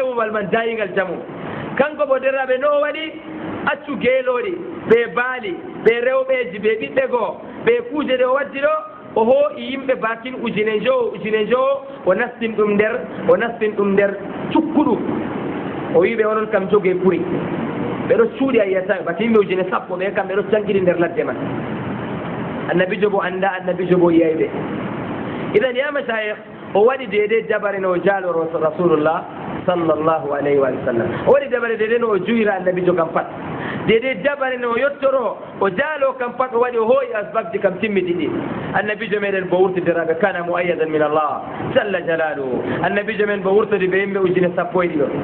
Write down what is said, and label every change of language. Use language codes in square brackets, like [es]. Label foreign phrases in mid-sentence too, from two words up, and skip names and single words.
[ff] babal man dayingal jamu kanko bo derraɓe no waɗi accu geelooɗi ɓe baali ɓe rewɓeji ɓe ɓiɓɓe goo ɓe kuuje ɗe o waddi ɗo o hoo'i yimɓe bakin ujune jowo o nastin ɗum nder cukkuɗum o wiɓe onon kam jogee puri ɓeɗo cuuɗi a yiyata bati yimɓe ujune sappo ɓe kam ɓeɗo cankiɗi nder ladde man annabijo bo annda annabijo bo yiyay ɓe idan [ar] يا مشايخ [ff] o waɗi deede dabare no o jaalo [ar] رسول الله صلى الله عليه وسلم [ff] o waɗi dabare deede no o juyira annabijo kam pat deede dabare no o yettoro o jaalo kam pat o waɗi o hooyi asbabji kam timmiɗiɗi annabijo meɗen bo wurtidiraɓe [ar] كان مؤيدا من الله جل جلاله [ff] annabijo men bo wurtodi ɓe yimɓe ujune sappo e ɗiɗo